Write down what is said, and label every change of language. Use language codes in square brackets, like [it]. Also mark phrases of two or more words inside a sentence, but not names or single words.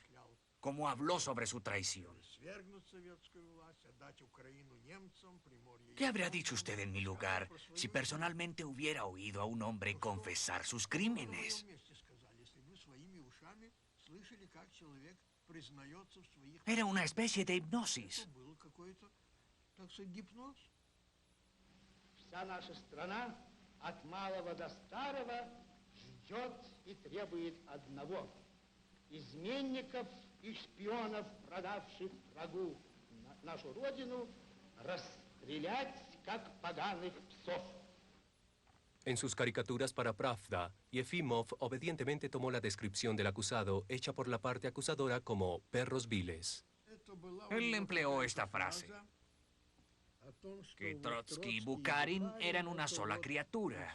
[es] ¿Cómo habló sobre su traición? ¿Qué habría dicho usted en mi lugar si personalmente hubiera oído a un hombre confesar sus crímenes? Era una especie de hipnosis. [ru] Вся наша страна от малого до старого ждет и требует одного: изменников и шпионов, продавших врагу нашу родину, расстрелять как поганых псов. [es] En sus caricaturas para Pravda, Yefimov obedientemente tomó la descripción del acusado hecha por la parte acusadora como perros viles. Él empleó esta frase, que Trotsky y Bukharin eran una sola criatura.